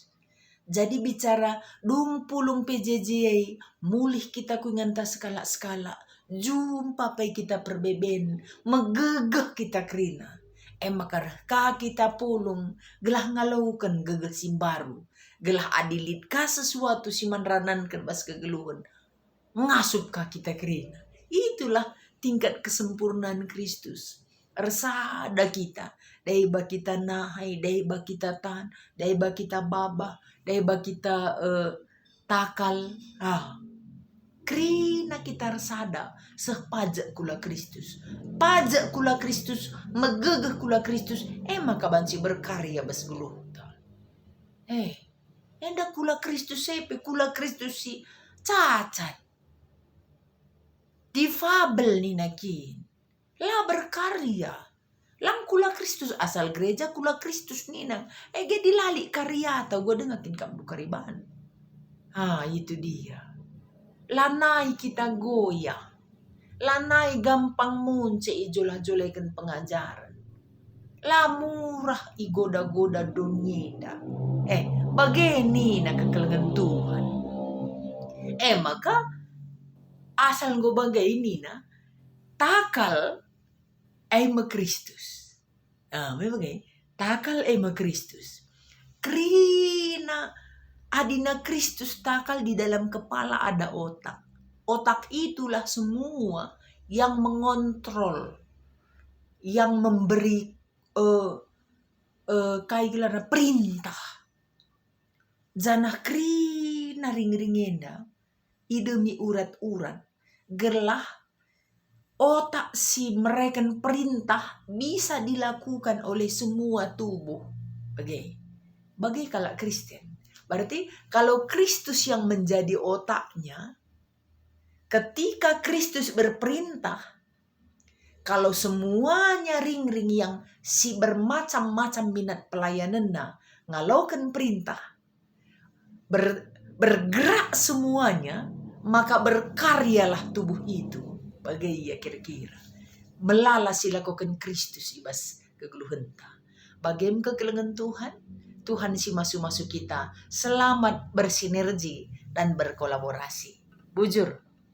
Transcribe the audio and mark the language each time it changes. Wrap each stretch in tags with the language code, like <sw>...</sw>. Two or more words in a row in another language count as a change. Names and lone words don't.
<btx>Jadi bicara dumpulung PJJ mulih kita ku nganta skala-skala, jumpa pai kita perbeben, megegeh kita kerina. Makar ka kita pulung, gelah ngalaukan gegeh simbaru, gelah adilit ka sesuatu si manranan kan bas kegeluhan, ngasup ka kita kerina.</btx> <id>Itulah tingkat kesempurnaan Kristus.</id> <btx>Resada kita, daiba kita nahai, daiba kita tan, daiba kita baba, daiba kita takal. Krina kita resada sepajak kula Kristus. Pajak kula Kristus, megegeh kula Kristus, maka banci berkarya bas guluh. Enda kula Kristus sepe, kula Kristus si cacat. Difabel ni nakin. Lah berkarya. Lang kula Kristus asal gereja kula Kristus nina. Ge dilali karya atau gue dengakin kamu kariban.</btx> <id>Itu dia.</id> <btx>Lanai kita goyah. Lanai gampang munce ijolah-jolehkan pengajaran. Lah murah igoda-goda dunyeda. Bageni na kekelengan Tuhan. Maka asal gue bagai ini na takal ema Kristus. Memang takal ema Kristus. Krina adina Kristus takal</btx> <id>di dalam kepala ada otak. Otak itulah semua yang mengontrol, yang memberi kayak perintah. Janah krina ring-ringenda, idemi urat-urat, gerlah otak si mereka perintah bisa dilakukan oleh semua tubuh. Bagai kalau Kristen. Berarti kalau Kristus yang menjadi otaknya, ketika Kristus berperintah, kalau semuanya ring-ring yang si bermacam-macam minat pelayanannya ngalaukan perintah, bergerak semuanya, maka berkaryalah tubuh itu. Bagai ya kira-kira.</id> <btx>Melala silakukan Kristus ibas kegeluhenta. Bagaim kegelengan Tuhan, Tuhan si masuk-masuk kita selamat bersinergi dan berkolaborasi. Bujur.</btx>